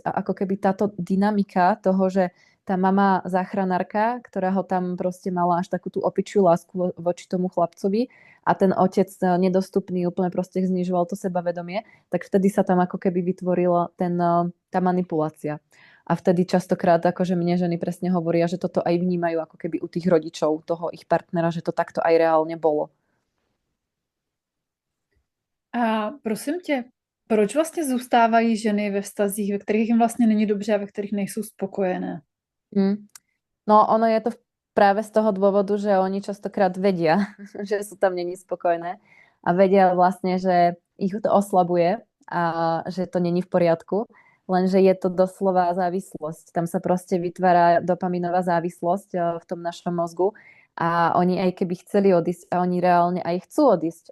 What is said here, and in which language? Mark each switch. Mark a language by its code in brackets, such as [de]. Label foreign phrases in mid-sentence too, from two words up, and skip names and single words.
[sk] A ako keby táto dynamika toho, že tá mama záchranárka, ktorá ho tam proste mala až takú tú opičiu lásku voči tomu chlapcovi a ten otec nedostupný úplne proste znižoval to sebavedomie, tak vtedy sa tam ako keby vytvorila tá manipulácia. A vtedy častokrát akože mne ženy presne hovoria, že toto aj vnímajú ako keby u tých rodičov toho ich partnera, že to takto aj reálne bolo. [cs] A prosím tě, proč vlastně zůstávají ženy ve vztazích, ve kterých jim vlastně není dobře a ve kterých nejsou spokojené? [sk] No ono je to práve z toho dôvodu, že oni častokrát vedia, že sú tam není spokojné a vedia vlastne, že ich to oslabuje a že to není v poriadku, lenže je to doslova závislosť. Tam sa proste vytvára dopaminová závislosť v tom našom mozgu a oni aj keby chceli odísť a oni reálne aj chcú odísť.